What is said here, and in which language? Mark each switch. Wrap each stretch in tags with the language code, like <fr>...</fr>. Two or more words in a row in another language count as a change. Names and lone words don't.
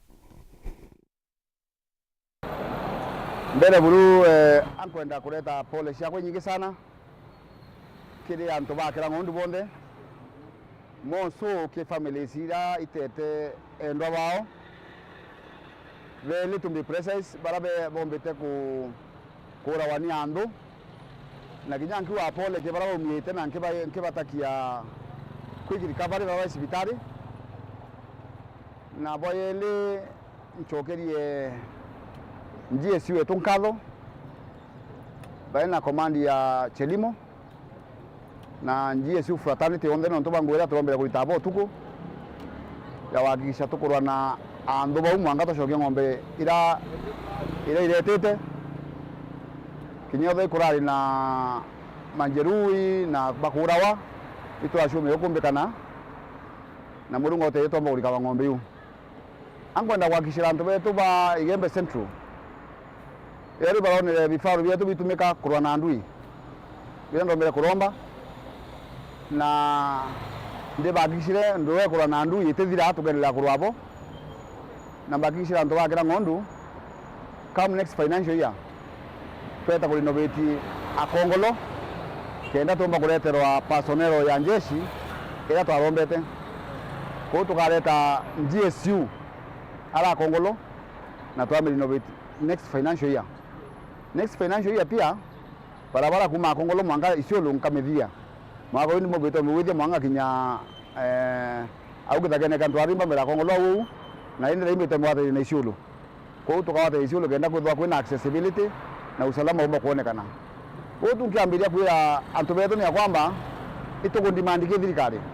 <mer>Mbele buru ankwenda kuleta pole cia nyingi sana kiri antu bakira ngondu bonde monso ke family sira itete endwa bao veli</mer> <en>to be precise</en> <mer>barabe bombete ku kurawani ando na kinyanki wa pole ke barabo miete na nke batakia kwigiri kabari ba hospitali na boyele nchokerie njie siwe tunkalo baina komandi ya Chelimo na njie siu fraternity onde no tobangwera turombera kulitabo tuko ya wakisha tukurwa na ando ba umwanga toshokia ng'ombe ira iretete kinyothe kurari na manjerui na bakurawa itwashume yokumbekana na murungo te tomba kulika ng'ombe yu ankwenda wakishira antu betu ba Igembe Central eri barone bifaru byetu bitumika kurwa na ndui birendo mbere kuromba na nde bagishire ndowe kurwa na ndui itethira atugerera kurwabo na bagishira ndo bakira ngondu</mer> <en>come next financial year</en> <mer>tweta ku renovate akongolo kenda tomba kureterwa personnel ya njeshi ira twarombete ko tukareta GSU ala akongolo na twame</mer> <en>renovate next financial year. Next financial year</en> <mer>pia barabara kuma akongolo mwanga isiolo nkamethia mwako ni mobeto mwithia mwanga kinya augithagene kantu arimba mera akongolo wu na inde imete mwate na isiolo ko tukawate isiolo kenda kuthwa kwina accessibility na usalama umba kuonekana ko tunkiambiria kwira antu beto ni kwamba ituko demand ke thirikari</mer>